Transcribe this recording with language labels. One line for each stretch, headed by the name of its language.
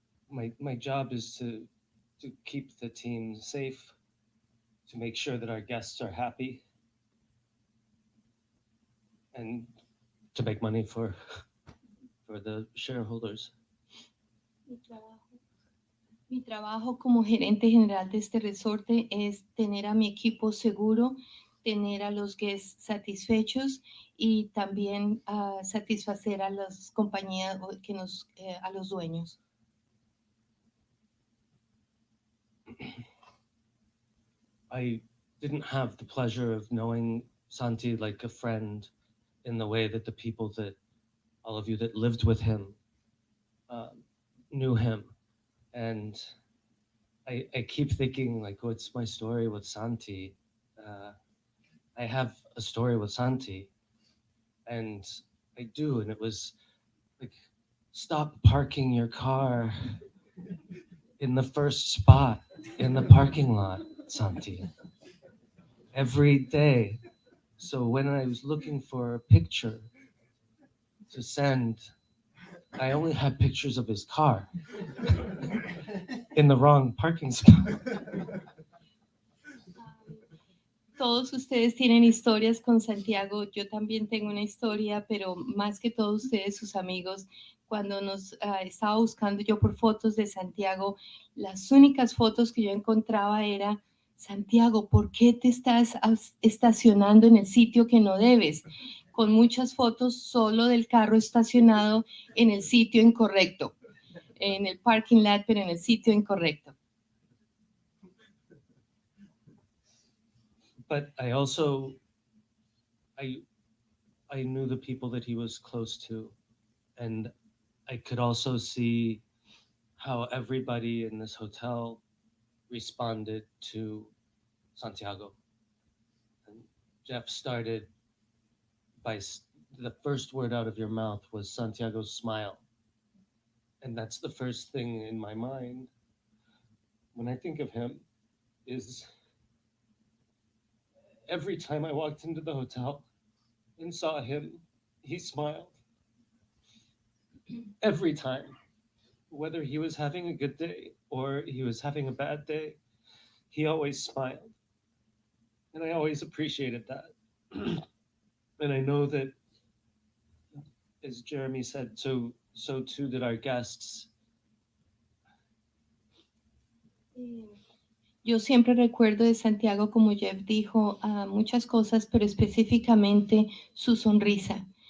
English: My job is to keep the team safe, to make sure that our guests are happy, and to make money for the shareholders.
Spanish: Mi trabajo como gerente general de este resorte es tener a mi equipo seguro, tener a los guests satisfechos y también satisfacer a las compañías que a los dueños.
English: I didn't have the pleasure of knowing Santi like a friend in the way that the people that all of you that lived with him knew him. And I keep thinking, like, what's my story with Santi? I have a story with Santi, and I do, and it was like, stop parking your car in the first spot in the parking lot, Santi. Every day. So when I was looking for a picture to send, I only had pictures of his car in the wrong parking spot.
Spanish: Todos ustedes tienen historias con Santiago, yo también tengo una historia, pero más que todos ustedes, sus amigos, cuando nos estaba buscando yo por fotos de Santiago, las únicas fotos que yo encontraba era, Santiago, ¿por qué te estás estacionando en el sitio que no debes? Con muchas fotos solo del carro estacionado en el sitio incorrecto, en el parking lot, pero en el sitio incorrecto.
English: But I also, I knew the people that he was close to, and I could also see how everybody in this hotel responded to Santiago. And Jeff started by the first word out of your mouth was Santiago's smile. And that's the first thing in my mind when I think of him is every time I walked into the hotel and saw him, he smiled. Every time, whether he was having a good day or he was having a bad day, he always smiled. And I always appreciated that. And I know that, as Jeremy said, so too did our guests.
Spanish: Yo siempre recuerdo de Santiago, como Jeff dijo, muchas cosas, pero específicamente su sonrisa.